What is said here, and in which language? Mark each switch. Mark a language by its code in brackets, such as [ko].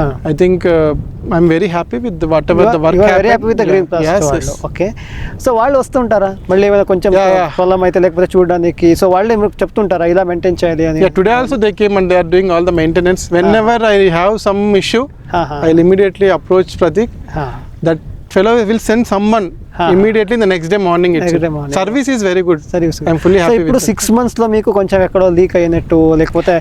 [en] I think I'm very happy with whatever the work. Very happy with the green plast. [te] Okay, so వాళ్ళు వస్తుంటారా మళ్ళీ ఏమైనా కొంచెం problem అయితే లేకపోతే చూడడానికి? సో వాళ్ళే మీకు చెప్తుంటారా ఇలా మెయింటైన్ చేయాలి అని? [en] Today also they came and they are doing all the maintenance. Whenever I have some issue I will immediately approach Pratik. That fellow will send someone immediately in the next day morning. Service is very good. I'm fully happy with it. [te] ఇప్పుడు 6 months లో మీకు కొంచెం ఎక్కడో leak అయినట్టు లేకపోతే